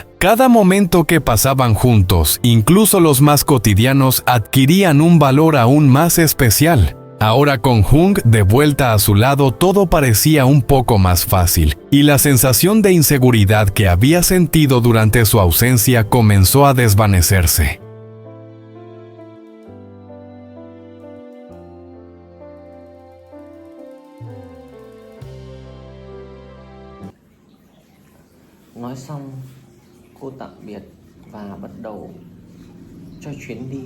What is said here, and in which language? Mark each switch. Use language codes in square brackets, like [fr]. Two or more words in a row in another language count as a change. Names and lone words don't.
[es] Cada momento que pasaban juntos, incluso los más cotidianos, adquirían un valor aún más especial. Ahora con Jung de vuelta a su lado, todo parecía un poco más fácil, y la sensación de inseguridad que había sentido durante su ausencia comenzó a desvanecerse. [vi] Nói xong, cô tạm biệt và bắt đầu cho chuyến đi.